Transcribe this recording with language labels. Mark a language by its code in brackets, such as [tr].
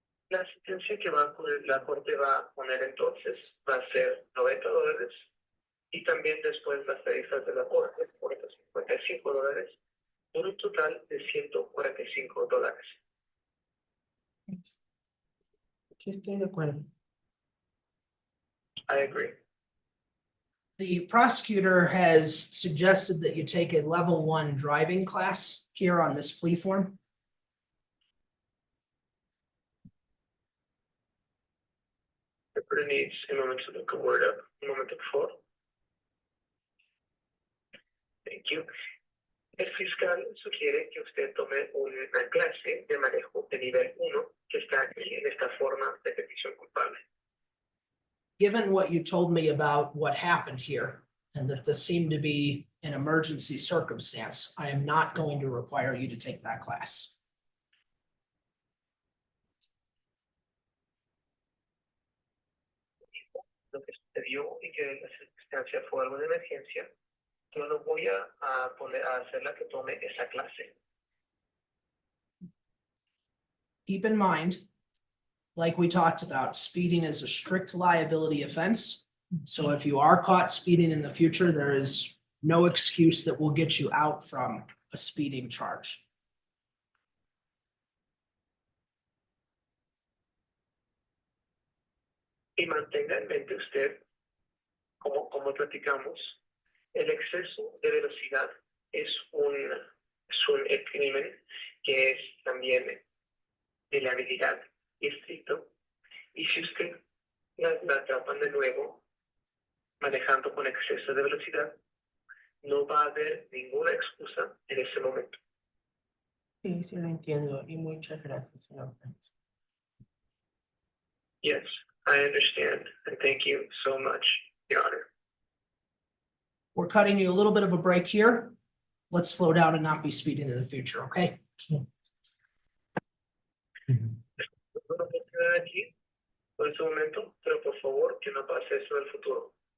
[es] La sentencia que la corte va a poner entonces va a ser $90 y también después las tarifas de la corte por estos $55 por un total de $145. Sí, estoy de acuerdo. [en] I agree. The prosecutor has suggested that you take a level 1 driving class here on this plea form. Everybody needs a moment to look a word up. [es] Un momento, por favor. [en] Thank you. [es] El fiscal sugiere que usted tome una clase de manejo de nivel 1 que está aquí en esta forma de petición culpable. [en] Given what you told me about what happened here, and that this seemed to be an emergency circumstance, I am not going to require you to take that class. [es] Lo que sucedió y que la circunstancia fue algo de emergencia, yo no voy a hacerla que tome esa clase. [en] Keep in mind, like we talked about, speeding is a strict liability offense. So if you are caught speeding in the future, there is no excuse that will get you out from a speeding charge. [es] Y mantenga en mente usted, como platicamos, el exceso de velocidad es un crimen que es también de la habilidad estricto. Y si usted la atrapan de nuevo manejando con exceso de velocidad, no va a haber ninguna excusa en ese momento. Sí, sí lo entiendo. Y muchas gracias, señor juez. [en] Yes, I understand, and thank you so much, Your Honor. We're cutting you a little bit of a break here. Let's slow down and not be speeding in the future, okay? [es] No lo puedo quedar aquí por ese momento, pero por favor que no pase eso en el futuro.